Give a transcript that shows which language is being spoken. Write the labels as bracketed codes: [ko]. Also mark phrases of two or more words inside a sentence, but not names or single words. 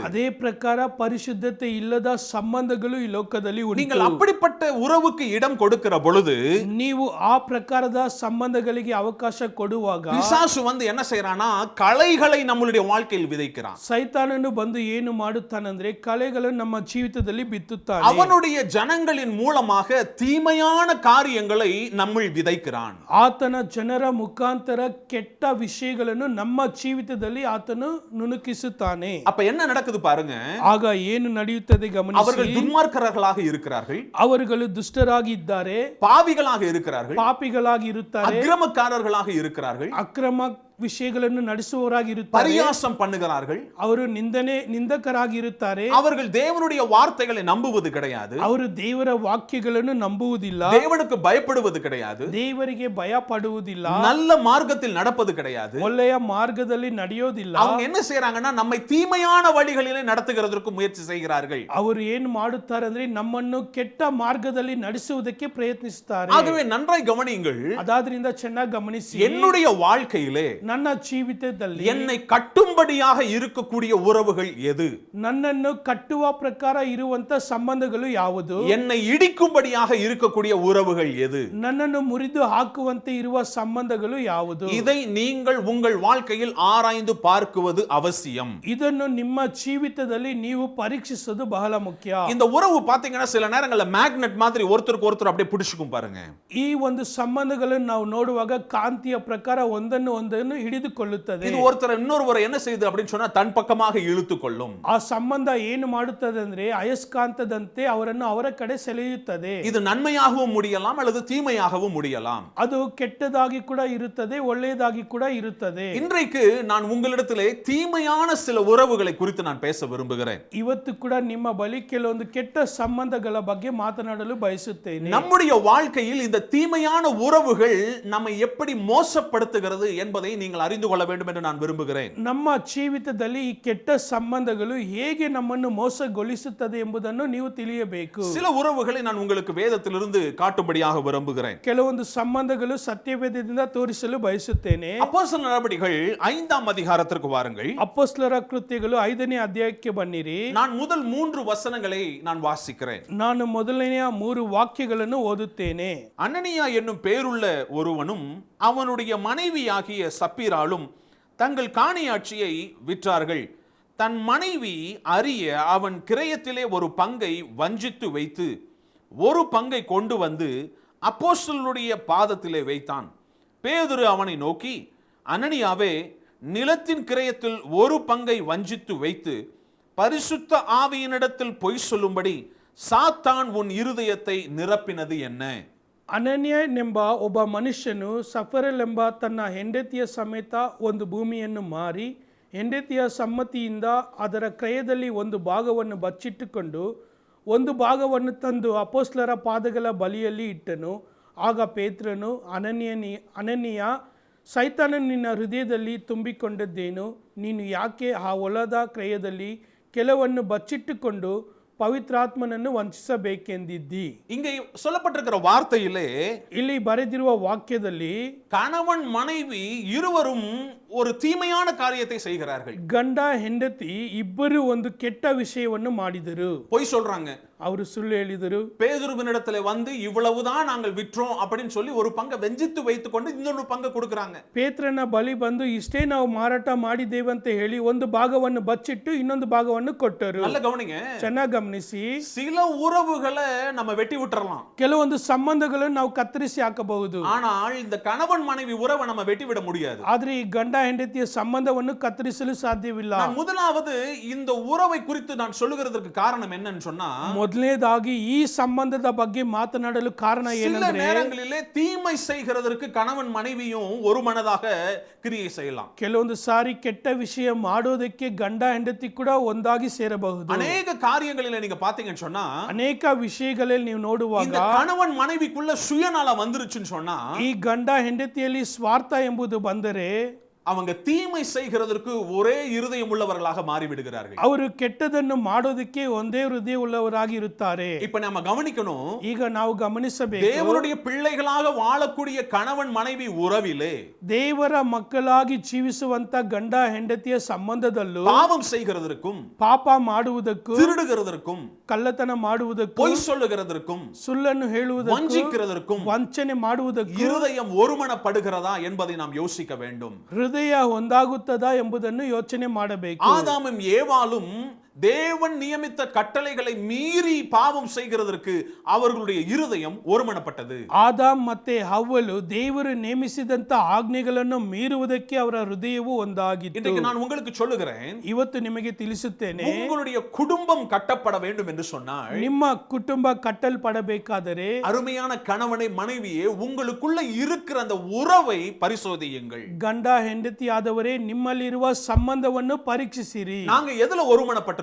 [kn] ಅದೇ ಪ್ರಕಾರ ಪರಿಶುದ್ಧತೆ ಇಲ್ಲದ ಸಂಬಂಧಗಳು ಈ ಲೋಕದಲ್ಲಿ ಉಂಟು. [ta] நீங்கள் அப்படிப்பட்ட உறவுக்கு இடம் கொடுக்கிற பொழுது [kn] ನೀವು ಆ ಪ್ರಕಾರದ ಸಂಬಂಧಗಳಿಗೆ ಅವಕಾಶ ಕೊಡುವಾಗ [ta] பிசாசு வந்து என்ன செய்யறானா, களைகளை நம்மளுடைய வாழ்க்கையில் விதைக்கிறான். [kn] ಸೈತಾನನು ಬಂದು ಏನು ಮಾಡುತ್ತಾನಂದ್ರೆ ಕಳೆಗಳನ್ನು ನಮ್ಮ ಜೀವಿತದಲ್ಲಿ ಬಿತ್ತುತ್ತಾನೆ. [ta] அவனுடைய ஜனங்களின் மூலமாக தீமையான காரியங்களை நம்மில் விதைக்கிறான். [kn] ಆತನ ಜನರ ಮುಖಾಂತರ ಕೆಟ್ಟ ವಿಷಯಗಳನ್ನು ನಮ್ಮ ಜೀವಿತದಲ್ಲಿ ಆತನು ನುಣುಕಿಸುತ್ತಾನೆ. [ta] அப்ப என்ன நடக்குது பாருங்க. [kn] ಆಗ ಏನು ನಡೆಯುತ್ತದೆ ಗಮನಿಸಿ. [ta] அவர்கள் துன்மார்க்கர்களாக இருக்கிறார்கள், [kn] ಅವರುಗಳು ದುಷ್ಟರಾಗಿದ್ದಾರೆ, [ta] பாவிகளாக இருக்கிறார்கள், [kn] ಪಾಪಿಗಳಾಗಿ ಇರುತ್ತಾರೆ, [ta] அக்கிரமக்காரர்களாக இருக்கிறார்கள், [kn] ಅಕ್ರಮ ವಿಷಯಗಳನ್ನು ನಡೆಸುವವರಾಗಿರುತ್ತಾರೆ, [ta] பரியாசம் பண்ணுகிறார்கள், [kn] ಅವರು ನಿಂದಕರಾಗಿರುತ್ತಾರೆ, [ta] அவர்கள் தேவனுடைய வார்த்தைகளை நம்புவது கிடையாது, [kn] ಅವರು ದೇವರ ವಾಕ್ಯಗಳನ್ನು ನಂಬುವುದಿಲ್ಲ, [ta] தேவனுக்கு பயப்படுவது கிடையாது, [kn] ದೇವರಿಗೆ ಭಯ ಪಡುವುದಿಲ್ಲ, [ta] நல்ல மார்க்கத்தில் நடப்பது கிடையாது, [kn] ಒಳ್ಳೆಯ ಮಾರ್ಗದಲ್ಲಿ ನಡೆಯೋದಿಲ್ಲ. [ta] அவங்க என்ன செய்யறாங்கன்னா நம்மை தீமையான வழிகளிலே நடத்துகிறதற்கு முயற்சி செய்கிறார்கள். [kn] ಅವರು ಏನು ಮಾಡುತ್ತಾರೆ ಅಂದ್ರೆ ನಮ್ಮನ್ನು ಕೆಟ್ಟ ಮಾರ್ಗದಲ್ಲಿ ನಡೆಸುವುದಕ್ಕೆ ಪ್ರಯತ್ನಿಸುತ್ತಾರೆ. [ta] ஆகவே நன்றாய் கவனியுங்கள். [kn] ಅದಾದ್ರಿಂದ ಚೆನ್ನಾಗಿ ಗಮನಿಸಿ. [ta] என்னுடைய வாழ்க்கையிலே [kn] ನನ್ನ ಜೀವಿತದಲ್ಲಿ [ta] என்னை கட்டும்படியாக இருக்கக்கூடிய உறவுகள் எது? [kn] ನನ್ನನ್ನು ಕಟ್ಟುವ ಪ್ರಕಾರ ಇರುವಂತ ಸಂಬಂಧಗಳು ಯಾವುದು? [ta] என்னை இடிக்கும்படியாக இருக்கக்கூடிய உறவுகள் எது? [kn] ನನ್ನನ್ನು ಮುರಿದು ಹಾಕುವಂತೆ ಇರುವ ಸಂಬಂಧಗಳು ಯಾವುದು? [ta] இதை நீங்கள் உங்கள் வாழ்க்கையில் ஆராய்ந்து பார்க்குவது அவசியம். [kn] ಇದನ್ನು ನಿಮ್ಮ ಜೀವಿತದಲ್ಲಿ ನೀವು ಪರೀಕ್ಷಿಸೋದು ಬಹಳ ಮುಖ್ಯ. [ta] இந்த உறவு பாத்தீங்கன்னா சில நேரங்கள்ல மேக்னெட் மாதிரி ஒருத்தருக்கு ஒருத்தர் அப்படியே பிடிச்சுக்கும் பாருங்க. [kn] ಈ ಒಂದು ಸಂಬಂಧಗಳನ್ನು ನಾವು ನೋಡುವಾಗ ಕಾಂತಿಯ ಪ್ರಕಾರ ಒಂದನ್ನು ಒಂದನ್ನು ಹಿಡಿದುಕೊಳ್ಳುತ್ತದೆ. [ta] இது ஒருத்தர் இன்னொருவரை என்ன செய்யுது அப்படின்னு சொன்னா தன் பக்கமாக இழுத்துக் கொள்ளும். [kn] ಆ ಸಂಬಂಧ ಏನು ಮಾಡುತ್ತದೆ ಅಂದ್ರೆ ಅಯಸ್ಕಾಂತದಂತೆ ಅವರನ್ನು ಅವರ ಕಡೆ ಸೆಳೆಯುತ್ತದೆ. [ta] இது நன்மையாகவும் முடியலாம் அல்லது தீமையாகவும் முடியலாம். [kn] ಅದು ಕೆಟ್ಟದಾಗಿ ಕೂಡ ಇರುತ್ತದೆ, ಒಳ್ಳೆಯದಾಗಿ ಕೂಡ ಇರುತ್ತದೆ. [ta] இன்றைக்கு நான் உங்களிடத்திலே தீமையான சில உறவுகளை குறித்து நான் பேச விரும்புகிறேன். [kn] ಇವತ್ತು ಕೂಡ ನಿಮ್ಮ ಬಳಿ ಕೆಲವೊಂದು ಕೆಟ್ಟ ಸಂಬಂಧಗಳ ಬಗ್ಗೆ ಮಾತನಾಡಲು ಬಯಸುತ್ತೇನೆ. [ta] நம்முடைய வாழ்க்கையில் இந்த தீமையான உறவுகள் நம்மை எப்படி மோசப்படுத்துகிறது என்பதை நீங்கள் அறிந்து கொள்ள வேண்டும் என்று நான் விரும்புகிறேன். [kn] ನಮ್ಮ ಜೀವಿತದಲ್ಲಿ ಈ ಕೆಟ್ಟ ಸಂಬಂಧಗಳು ಹೇಗೆ ನಮ್ಮನ್ನು ಮೋಸಗೊಳಿಸುತ್ತದೆ ಎಂಬುದನ್ನು ನೀವು ತಿಳಿಯಬೇಕು. [ta] சில உறவுகளை நான் உங்களுக்கு வேதத்திலிருந்து காட்டும்படியாக விரும்புகிறேன். [kn] ಕೆಲವೊಂದು ಸಂಬಂಧಗಳು ಸತ್ಯವೇದದಿಂದ ತೋರಿಸಲು ಬಯಸುತ್ತೇನೆ. [ta] அப்போஸ்தலர் நடபடிகள் 5ஆம் அதிகாரத்திற்கு வாருங்கள். [kn] ಅಪೊಸ್ತಲರ ಕೃತ್ಯಗಳು 5ನೇ ಅಧ್ಯಾಯಕ್ಕೆ ಬನ್ನಿರಿ. [ta] நான் முதல் 3 வசனங்களை நான் வாசிக்கிறேன். [kn] ನಾನು ಮೊದಲನೆಯ 3 ವಾಕ್ಯಗಳನ್ನು ಓದುತ್ತೇನೆ. [ta] அனனியா என்னும் பேருள்ள ஒருவனும் அவனுடைய மனைவியாகிய சப்பீராலும் தங்கள் காணியாட்சியை விற்றார்கள். தன் மனைவி அறிய அவன் கிரயத்திலே ஒரு பங்கை வஞ்சித்து வைத்து ஒரு பங்கை கொண்டு வந்து அப்போஸ்தலருடைய பாதத்திலே வைத்தான். பேதுரு அவனை நோக்கி, அனனியாவே, நிலத்தின் கிரயத்தில் ஒரு பங்கை வஞ்சித்து வைத்து பரிசுத்த ஆவியினிடத்தில் பொய் சொல்லும்படி சாத்தான் உன் இருதயத்தை நிரப்பினது என்ன? [kn] ಅನನ್ಯನೆಂಬ ಒಬ್ಬ ಮನುಷ್ಯನು ಸಫರೆಲೆಂಬ ತನ್ನ ಹೆಂಡತಿಯ ಸಮೇತ ಒಂದು ಭೂಮಿಯನ್ನು ಮಾರಿ ಹೆಂಡತಿಯ ಸಮ್ಮತಿಯಿಂದ ಅದರ ಕ್ರಯದಲ್ಲಿ ಒಂದು ಭಾಗವನ್ನು ಬಚ್ಚಿಟ್ಟುಕೊಂಡು ಒಂದು ಭಾಗವನ್ನು ತಂದು ಅಪೊಸ್ತಲರ ಪಾದಗಳ ಬಳಿಯಲ್ಲಿ ಇಟ್ಟನು. ಆಗ ಪೇತ್ರನು ಅನನೀಯ, ಸೈತಾನನು ನಿನ್ನ ಹೃದಯದಲ್ಲಿ ತುಂಬಿಕೊಂಡದ್ದೇನು? ನೀನು ಯಾಕೆ ಆ ಹೊಲದ ಕ್ರಯದಲ್ಲಿ ಕೆಲವನ್ನು ಬಚ್ಚಿಟ್ಟುಕೊಂಡು ಪವಿತ್ರಾತ್ಮನನ್ನು ವಂಚಿಸಬೇಕೆಂದಿದ್ದಿ? [ta] இங்கே சொல்லப்பட்டிருக்கிற வார்த்தையிலே, [kn] ಇಲ್ಲಿ ಬರೆದಿರುವ ವಾಕ್ಯದಲ್ಲಿ [ta] கணவன் மனைவி இருவரும் ஒரு தீமையான காரியத்தை செய்கிறார்கள். [kn] ಗಂಡ ಹೆಂಡತಿ ಇಬ್ಬರು ಒಂದು ಕೆಟ್ಟ ವಿಷಯವನ್ನು ಮಾಡಿದರು. [ta] பொய் சொல்றாங்க. [kn] ಅವರು ಸುಳ್ಳು ಹೇಳಿದರು. [ta] பேதுருவினிடத்திலே வந்து இவ்வளவுதான் நாங்கள் விற்றோம் அப்படின்னு சொல்லி ஒரு பங்கை வெஞ்சித்து வைத்துக் கொண்டு இன்னொரு பங்கை கொடுக்கறாங்க. [kn] ಪೇತ್ರನ ಬಳಿ ಬಂದು ಇಷ್ಟೇ ನಾವು ಮಾರಾಟ ಮಾಡಿದ್ದೇವೆ ಅಂತ ಹೇಳಿ ಒಂದು ಭಾಗವನ್ನು ಬಚ್ಚಿಟ್ಟು ಇನ್ನೊಂದು ಭಾಗವನ್ನು ಕೊಟ್ಟರು. [ta] நல்ல கவனிங்க. [kn] ಚೆನ್ನಾಗಿ ಗಮನಿಸಿ. [ta] சில உறவுகளை நம்ம வெட்டி விட்டுறலாம். [kn] ಕೆಲವೊಂದು ಸಂಬಂಧಗಳನ್ನು ನಾವು ಕತ್ತರಿಸಿ ಹಾಕಬಹುದು. [ta] ஆனால் இந்த கணவன் மனைவி உறவை நம்ம வெட்டி விட முடியாது. [kn] ಆದ್ರೆ ಈ ಗಂಡ ಹೆಂಡತಿಯ ಸಂಬಂಧವನ್ನು ಕತ್ತರಿಸಲು ಸಾಧ್ಯವಿಲ್ಲ. [ta] முதலாவது இந்த உறவை குறித்து நான் சொல்லுகிறதுக்கு காரணம் என்னன்னு சொன்னா, [kn] ಮೊದಲನೇದಾಗಿ ಈ ಸಂಬಂಧದ ಬಗ್ಗೆ ಮಾತನಾಡಲು ಕಾರಣ [ta] சில [kn] ಏನಂದ್ರೆ, [ta] நேரங்களிலே தீமை செய்கிறதற்கு கணவன் மனைவியும் ஒரு மனதாக கிரியை செய்யலாம். [kn] ಕೆಲವೊಂದು ಸಾರಿ ಕೆಟ್ಟ ವಿಷಯ ಮಾಡೋದಕ್ಕೆ ಗಂಡ ಹೆಂಡತಿ ಕೂಡ ಒಂದಾಗಿ ಸೇರಬಹುದು. [ta] அநேக காரியங்களில நீங்க பாத்தீங்கன்னு சொன்னா, [kn] ಅನೇಕ ವಿಷಯಗಳಲ್ಲಿ ನೀವು ನೋಡುವಾಗ [ta] இந்த கணவன் மனைவிக்குள்ள சுயநலம் வந்துருச்சுன்னு சொன்னா, [kn] ಈ ಗಂಡ ಹೆಂಡತಿಯಲ್ಲಿ ಸ್ವಾರ್ಥ ಎಂಬುದು ಬಂದರೆ [ta] அவங்க தீமை செய்கிறதற்கு ஒரே இருதயம் உள்ளவர்களாக மாறிவிடுகிறார்கள். [kn] ಅವರು ಕೆಟ್ಟದನ್ನು ಮಾಡೋದಕ್ಕೆ ಒಂದೇ ಹೃದಯ ಉಳ್ಳವರಾಗಿ ಇರುತ್ತಾರೆ. [ta] இப்ப நம்ம கவனிக்கணும், [kn] ಈಗ ನಾವು ಗಮನಿಸಬೇಕು, [ta] தேவனுடைய பிள்ளைகளாக வாழக்கூடிய கணவன் மனைவி உறவிலே [kn] ದೇವರ ಮಕ್ಕಳಾಗಿ ಜೀವಿಸುವಂತ ಗಂಡ ಹೆಂಡತಿಯ ಸಂಬಂಧದಲ್ಲೂ [ta] பாவம் செய்கிறதற்கும், [kn] ಪಾಪ ಮಾಡುವುದಕ್ಕೂ, [ta] திருடுகிறதற்கும், [kn] ಕಳ್ಳತನ ಮಾಡುವುದಕ್ಕೂ, [ta] பொய் சொல்லுகிறதற்கும், [kn] ಸುಳ್ಳನ್ನು ಹೇಳುವುದಕ್ಕೂ, [ta] வஞ்சிக்கிறதற்கும் [kn] ವಂಚನೆ ಮಾಡುವುದಕ್ಕೂ [ta] இருதயம் ஒருமனப்படுகிறதா என்பதை நாம் யோசிக்க வேண்டும். [kn] ಹೃದಯ ಒಂದಾಗುತ್ತದಾ ಎಂಬುದನ್ನು ಯೋಚನೆ ಮಾಡಬೇಕು. [ta] ஆதாமும் ஏவாளும் தேவன் நியமித்த கட்டளைகளை மீறி பாவம் செய்கிறதற்கு அவர்களுடைய இருதயம் ஒருமனப்பட்டது. [kn] ಆದಾಮ್ ಮತ್ತೆ ಹವ್ವಲು ದೇವರು ನೇಮಿಸಿದಂತ ಆಜ್ಞೆಗಳನ್ನು ಮೀರುವುದಕ್ಕೆ ಅವರ ಹೃದಯವು ಒಂದಾಗಿತ್ತು. [ta] இன்றைக்கு நான் உங்களுக்கு சொல்லுகிறேன், [kn] ಇವತ್ತು ನಿಮಗೆ ತಿಳಿಸುತ್ತೇನೆ, [ta] உங்களுடைய குடும்பம் கட்டப்பட வேண்டும் என்று சொன்னால், [kn] ನಿಮ್ಮ ಕುಟುಂಬ ಕಟ್ಟಲ್ಪಡಬೇಕಾದರೆ [ta] அருமையான கணவனை மனைவியே உங்களுக்குள்ள இருக்கிற அந்த உறவை பரிசோதியுங்கள். [kn] ಗಂಡ ಹೆಂಡತಿ ಆದವರೇ ನಿಮ್ಮಲ್ಲಿರುವ ಸಂಬಂಧವನ್ನು ಪರೀಕ್ಷಿಸಿರಿ. [ta] நாங்க எதுல ஒருமனப்பட்டிருக்கிறோம்?